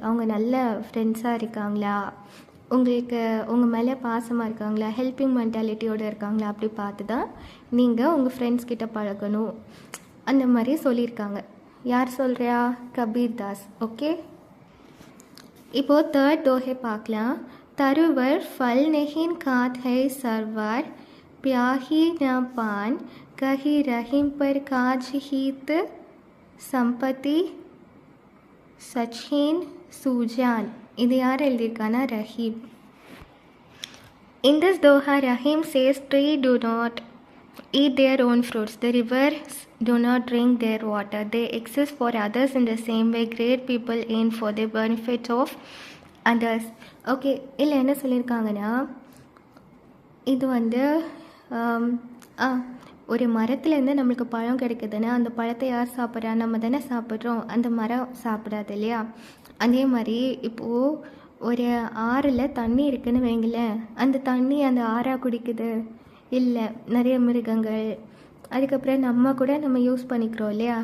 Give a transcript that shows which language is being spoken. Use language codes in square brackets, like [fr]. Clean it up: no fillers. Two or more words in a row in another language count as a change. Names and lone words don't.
[ta] அவங்க நல்ல ஃப்ரெண்ட்ஸாக இருக்காங்களா, உங்களுக்கு உங்கள் மேலே பாசமாக இருக்காங்களா, [en] helping mentality [ta] இருக்காங்களா, அப்படி பார்த்து தான் நீங்கள் உங்கள் ஃப்ரெண்ட்ஸ்கிட்ட பழகணும். அந்த மாதிரி சொல்லியிருக்காங்க. யார் சொல்கிறா? கபீர்தாஸ். ஓகே, இப்போது தேர்ட் தோஹை பார்க்கலாம். [hi] தருவர் फल नहीं खात है सरवर प्याही न पान कही रहीम पर काज हित संपत्ति सचिन सूजान. [ta] இது யார் எழுதியிருக்கானா? ரஹீம். [en] In this doha, Rahim says trees do not eat their own fruits. The rivers do not drink their water. They exist for others in the same way great people aim for the benefit of others. [ta] ஓகே, இல்லை என்ன சொல்லியிருக்காங்கன்னா, இது வந்து ஒரு மரத்துலேருந்து நம்மளுக்கு பழம் கிடைக்குதுன்னா அந்த பழத்தை யார் சாப்பிட்றா? நம்ம தானே சாப்பிட்றோம், அந்த மரம் சாப்பிடாது இல்லையா? அதே மாதிரி இப்போது ஒரு ஆறில் தண்ணி இருக்குதுன்னு வைங்களேன், அந்த தண்ணி அந்த ஆறாக குடிக்குது இல்லை, நிறைய மிருகங்கள் அதுக்கப்புறம் நம்ம கூட நம்ம யூஸ் பண்ணிக்கிறோம் இல்லையா?